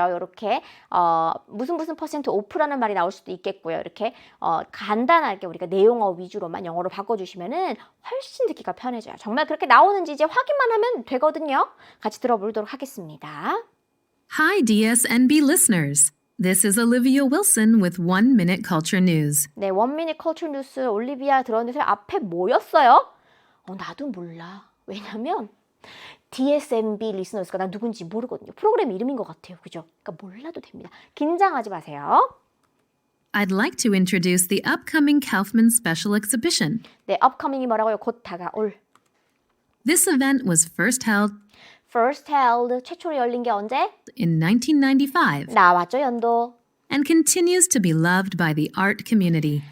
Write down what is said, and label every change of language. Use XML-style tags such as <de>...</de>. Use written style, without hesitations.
<ko>요렇게 무슨 퍼센트 오프라는 말이 나올 수도 있겠고요. 이렇게 간단하게 우리가 내용어 위주로만 영어로 바꿔주시면은 훨씬 듣기가 편해져요. 정말 그렇게 나오는지 이제 확인만 하면 되거든요. 같이 들어보도록 하겠습니다.</ko> <en>Hi, DSNB listeners. This is Olivia Wilson with 1 Minute Culture News.</en> <ko>네, 원미닛 컬처 뉴스 올리비아 들었는데 앞에 뭐였어요? 나도 몰라. 왜냐면 DSNB 리스너스가 난 누군지 모르거든요. 프로그램 이름인 것 같아요. 그죠? 그러니까 몰라도 됩니다. 긴장하지 마세요.</ko> <en>I'd like to introduce the upcoming Kaufman Special Exhibition.</en> <ko>네, upcoming이 뭐라고요? 곧 다가올.</ko> <en>This event was first held First held,</en> <ko>최초로 열린 게 언제?</ko> <en>in 1995</en> <ko>나왔죠, 연도.</ko> <en>and continues to be loved by the art community.</en>